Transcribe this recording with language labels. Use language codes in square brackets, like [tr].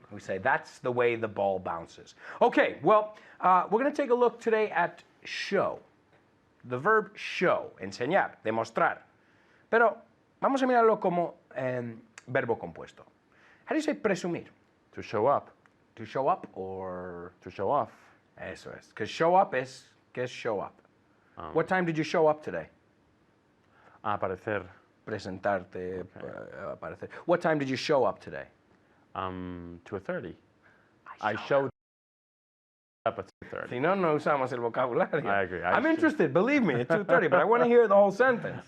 [en] We say that's the way the ball bounces. Okay, well, we're going to take a look today at show. The verb show, enseñar, demostrar. [es] Pero vamos a mirarlo como verbo compuesto. [en] How do you say presumir? To show up. To show up or? To show off. [es] Eso es. [en] Because show up es, [es] ¿qué es [en] show up? What time did you show up today? [es] Aparecer. Presentarte, aparecer. [en] What time did you show up today? 2:30. I showed up at 2:30. [es] Si no, no usamos el vocabulario. [en] I agree. I'm interested, believe me, at 2:30, but I want to hear the whole sentence.